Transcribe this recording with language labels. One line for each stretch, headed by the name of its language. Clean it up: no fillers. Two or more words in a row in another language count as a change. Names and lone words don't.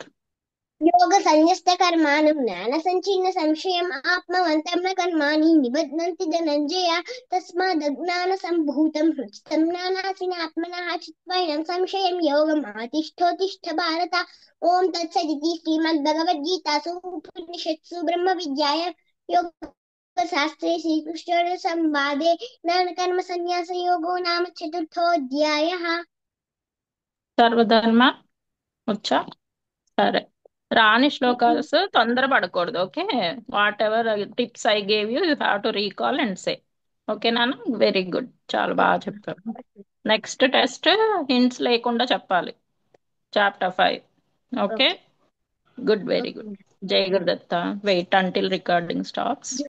Sanskrit: योगसंन्यस्तकर्माणं ज्ञानसञ्छिन्नसंशयम् आत्मवन्तं न कर्माणि निबध्नन्ति धनञ्जय तस्मादज्ञानसम्भूतं हृत्स्थं ज्ञानासिनात्मनः चित्वैनं संशयं योगम् आतिष्ठोत्तिष्ठ भारत ॐ तत्सदिति श्रीमद्भगवद्गीतासु उपनिषत्सु ब्रह्मविद्यायां योगशास्त्रे श्रीकृष्णार्जुनसंवादे ज्ञानकर्मसन्न्यासयोगो नाम चतुर्थोऽध्यायः
Telugu: సర్వధర్మ వచ్చా సరే రాని శ్లోకాస్ తొందర పడకూడదు
English: okay whatever tips I gave you have to recall and say okay నాన్న very good
Telugu: చాలా బాగా చెప్పారు
English: next test hints
Telugu: లేకుండా చెప్పాలి
English: chapter 5 okay Okay. good very good jai Gurudatta wait until recording stops